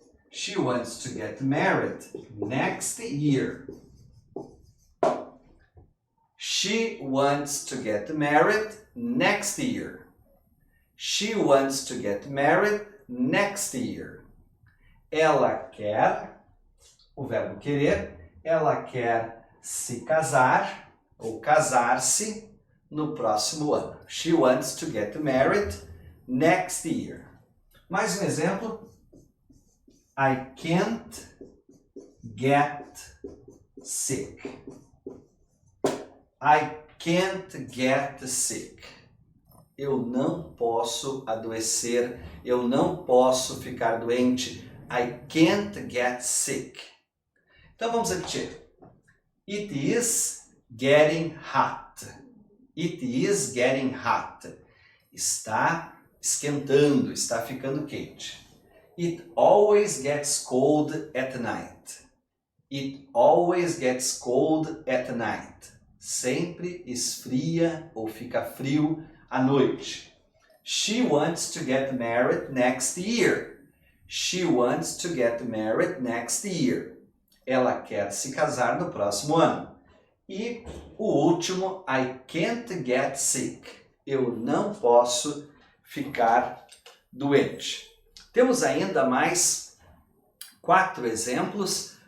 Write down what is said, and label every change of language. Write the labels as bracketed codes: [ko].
[en] She wants to get married next year. She wants to get married next year. She wants to get married next year. [pt] Ela quer, o verbo querer, ela quer se casar ou casar-se no próximo ano. [en] She wants to get married next year. [pt] Mais um exemplo. [en] I can't get sick. I can't get sick. [pt] Eu não posso adoecer. Eu não posso ficar doente. [en] I can't get sick. [pt] Então vamos repetir. [en] It is getting hot. It is getting hot. [pt] Está esquentando, está ficando quente. [en] It always gets cold at night. It always gets cold at night. [pt] Sempre esfria ou fica frio à noite. [en] She wants to get married next year. She wants to get married next year. [pt] Ela quer se casar no próximo ano. E o último, [en] I can't get sick. [pt] Eu não posso ficar doente. Temos ainda mais 4 exemplos.